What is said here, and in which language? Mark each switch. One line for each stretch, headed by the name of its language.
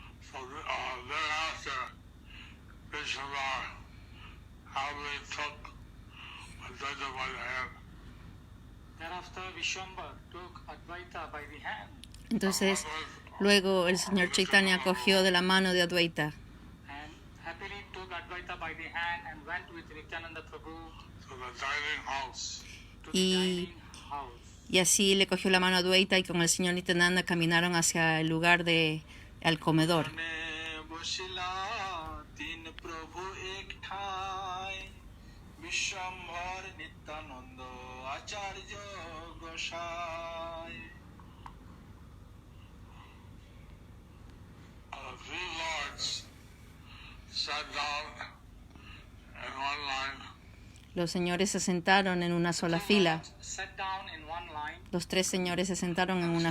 English: So thereafter, Vishnuvar happily took Advaita by the hand. thereafter Vishwambar took Advaita by the hand
Spanish: Entonces, luego el Señor Chaitanya cogió de la mano de Adwaita
English: and happily took Advaita by the hand and went with Nityananda Prabhu To the dining house. to the
Spanish: Y-
English: dining house.
Spanish: y así le cogió la mano a Adwaita y con el Señor Nityananda caminaron hacia el lugar al comedor.
Bangla: মনে বসিলা তিন প্রভু এক ঠাই বিশ্বম্ভর নিত্যানন্দ আচার্য গোসাই Three lords sat down in one line.
Spanish: Los señores se sentaron en una sola fila.
English: Sat down in one line
Spanish: Los tres señores se sentaron en una